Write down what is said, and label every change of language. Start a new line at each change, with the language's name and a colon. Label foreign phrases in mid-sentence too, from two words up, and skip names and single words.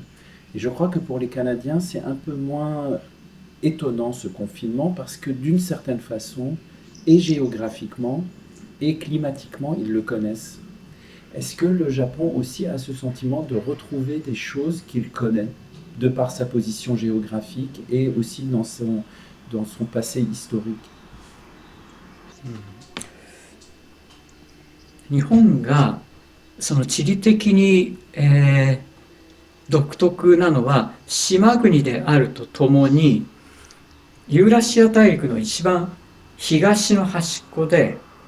French: Et je crois que pour les Canadiens, c'est un peu moins étonnant ce confinement parce que d'une certaine façon, et géographiquement, et climatiquement, ils le connaissent. Est-ce que le Japon aussi a ce sentiment de retrouver des choses qu'il connaît de par sa position géographique et aussi dans son passé historique?
Japanese: 日本がその地理的に、独特なのは島国であるとともにユーラシア大陸の一番東の端っこで